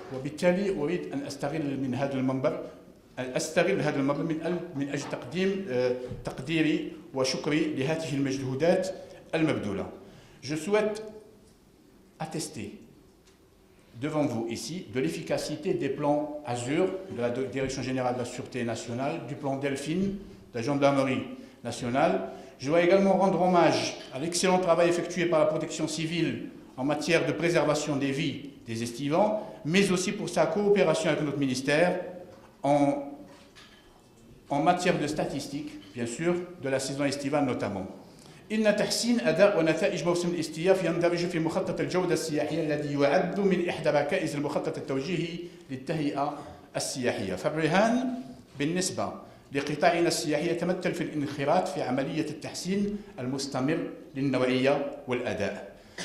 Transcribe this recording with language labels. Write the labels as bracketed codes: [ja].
[ar] وبالتالي أريد أن أستغل هذا المنبر من أجل تقديم تقديري وشكري لهذه المجهودات المبذولة. [fr] Je souhaite attester devant vous ici de l'efficacité des plans Azur de la Direction générale de la Sûreté nationale, du plan Delphine de la Gendarmerie nationale. Je dois également rendre hommage à l'excellent travail effectué par la protection civile en matière de préservation des vies des estivants, mais aussi pour sa coopération avec notre ministère en matière de statistiques, bien sûr, de la saison estivale notamment. [ar] إن تحسين أداء ونتائج موسم الاستياف يندرج في مخطط الجودة السياحية الذي يعد من إحدى ركائز المخطط التوجيهي للتهيئة السياحية. فالرهان بالنسبة لقطاعنا السياحي يتمثل في الانخراط في عملية التحسين المستمر للنوعية والأداء.